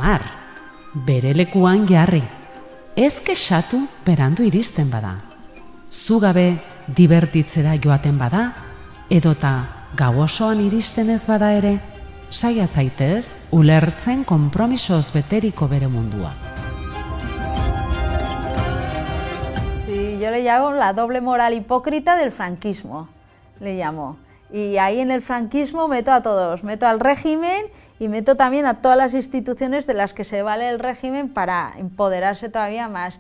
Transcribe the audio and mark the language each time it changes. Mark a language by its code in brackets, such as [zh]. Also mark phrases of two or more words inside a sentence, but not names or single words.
[eu] 10. bere lekuan jarri. Ez kexatu berandu iristen bada. Zugabe dibertitzera joaten bada, edota gau osoan iristen ez bada ere, saia zaitez ulertzen konpromisoz beteriko bere mundua. [es] Sí, yo le llamo la doble moral hipócrita del franquismo, le llamo. Y ahí en el franquismo meto a todos, meto al régimen y meto también a todas las instituciones de las que se vale el régimen para empoderarse todavía más.